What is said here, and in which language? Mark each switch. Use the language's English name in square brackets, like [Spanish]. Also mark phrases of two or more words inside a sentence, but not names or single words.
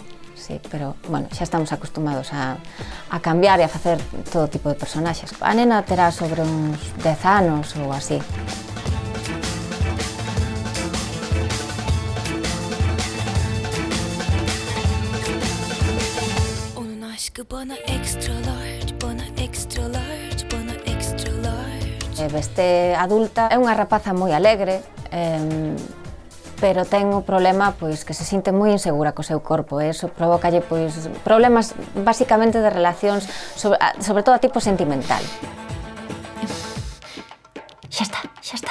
[Galician] Sí, pero, bueno, xa estamos acostumados a cambiar e a facer todo tipo de personaxes. A nena terá sobre uns 10 anos ou así. [Turkish] Onun aşkı bana [English] extra large, [Turkish] bana [English] extra large, [Turkish] bana [English] extra large. [Galician] Veste adulta, é unha rapaza moi alegre, pero ten o problema pois, que se sinte moi insegura co seu corpo, e iso provocalle pois, problemas basicamente de relacións, sobre todo a tipo sentimental. Xa está.